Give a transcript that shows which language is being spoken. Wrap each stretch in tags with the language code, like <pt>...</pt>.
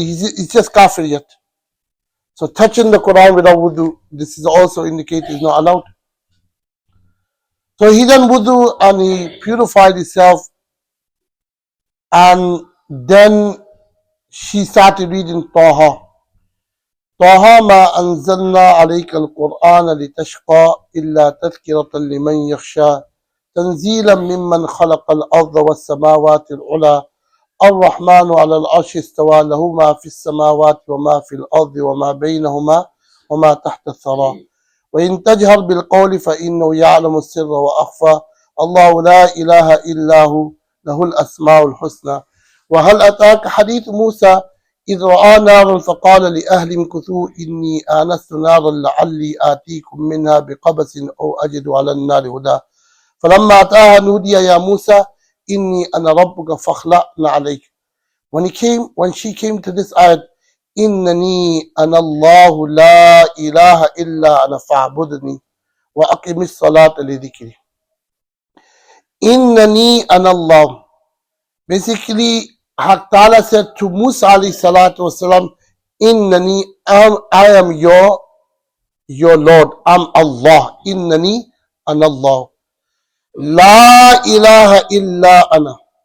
<en>He's just kafir yet. So touching the Quran without wudu, this is also indicated is not allowed. So he done wudu and he purified himself. And then she started reading Taha.</en> <ar>طه ما أنزلنا عليك القرآن لتشقى إلا تذكرة لمن يخشى تنزيلا ممن خلق الأرض والسماوات العلى الرحمن على العرش استوى له ما في السماوات وما في الأرض وما بينهما وما تحت الثرى وإن تجهر بالقول فإنه يعلم السر وأخفى الله لا إله إلا هو له الأسماء الحسنى وهل أتاك حديث موسى إذ رأى نارا فقال لأهل امكثوا إني آنست نارا لعلي آتيكم منها بقبس أو أجد على النار هدى فلما أتاها نودي يا موسى إني أنا ربك فاخلعن عليك.</ar> <en>When she came to this ayat,</en> <ar>إنني أنا الله لا إله إلا أنا فاعبدني وأقم الصلاة لذكري. إنني أنا الله.</ar> <en>Basically, Haq Ta'ala said to Musa alayhi salatu wasalam, Innani, I am your Lord. I'm Allah.</en> <ar>Innani, an Allah. La ilaha illa ana.</ar>